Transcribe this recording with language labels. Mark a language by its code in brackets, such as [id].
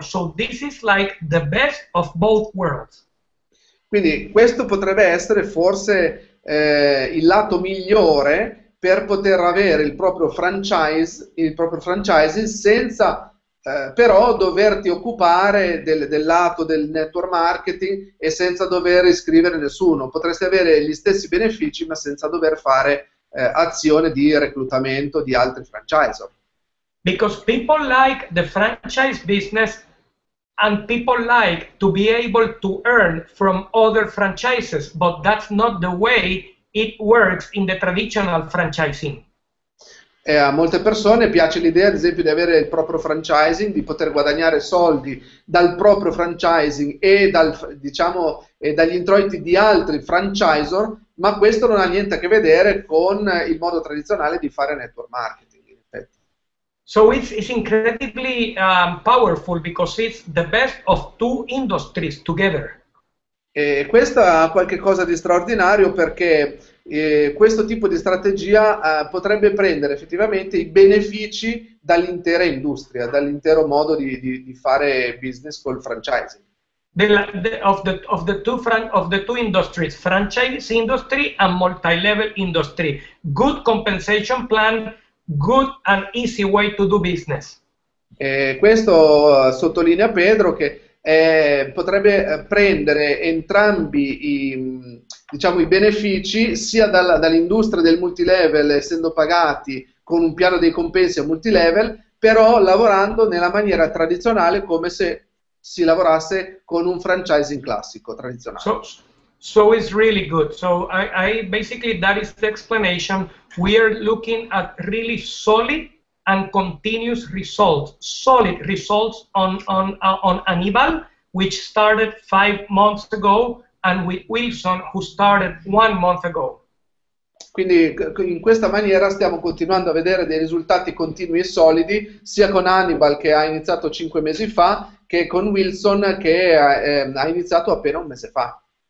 [en] So this is like the best of both worlds. [it] Quindi questo potrebbe essere forse il lato migliore per poter avere il proprio franchising senza però doverti occupare del lato del network marketing e senza dover iscrivere nessuno. Potresti avere gli stessi benefici ma senza dover fare azione di reclutamento di altri franchisor. [en] Because people like the franchise business and people like to be able to earn from other franchises, but that's not the way it works in the traditional franchising. [it] E a molte persone piace l'idea, ad esempio, di avere il proprio franchising, di poter guadagnare soldi dal proprio franchising e dagli introiti di altri franchisor, ma questo non ha niente a che vedere con il modo tradizionale di fare network marketing, in effetti. [en] So it's incredibly powerful because it's the best of two industries together. [it] E questo ha qualcosa di straordinario perché questo tipo di strategia potrebbe prendere effettivamente i benefici dall'intera industria, dall'intero modo di fare business col franchising. [en] Of the two industries, franchise industry and multi-level industry. Good compensation plan, good and easy way to do business. [it] Questo sottolinea Pedro che potrebbe prendere entrambi i benefici sia dall'industria del multilevel, essendo pagati con un piano dei compensi a multilevel, però lavorando nella maniera tradizionale come se si lavorasse con un franchising classico tradizionale. [en] So it's really good. So I basically, that is the explanation. We are looking at really solid and continuous results, solid results on Aníbal, which started 5 months ago, and with Wilson, who started 1 month ago. [it] Quindi in questa maniera stiamo continuando a vedere dei risultati continui e solidi, sia con Hannibal che ha iniziato 5 mesi fa, che con Wilson che ha iniziato appena 1 mese fa.